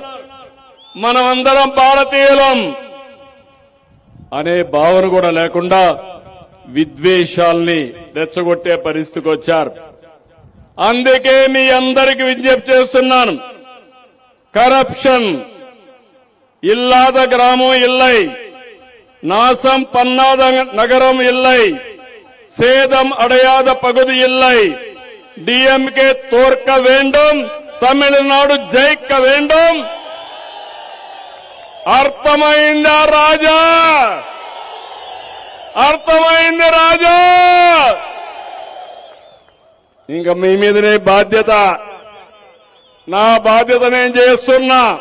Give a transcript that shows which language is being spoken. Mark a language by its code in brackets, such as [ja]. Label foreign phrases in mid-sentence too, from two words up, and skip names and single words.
[te] మనమందరం భారతీయులం అనే భావన కూడా లేకుండా విద్వేషాల్ని రెచ్చగొట్టే పరిస్థితికి వచ్చారు. అందుకే మీ అందరికి విజ్ఞప్తి చేస్తున్నాను, [ta] கரப்ஷன் இல்லாத கிராமம் இல்லை, நாசம் பண்ணாத நகரம் இல்லை, சேதம் அடையாத பகுதி இல்லை. டிஎம்கே தோற்க வேண்டும், தமிழ்நாடு ஜெயிக்க வேண்டும். [te] అర్థమైందా రాజా? అర్థమైంది రాజా? ఇంకా మీ మీదనే బాధ్యత. నా బాధ్యత నేను చేస్తున్నా.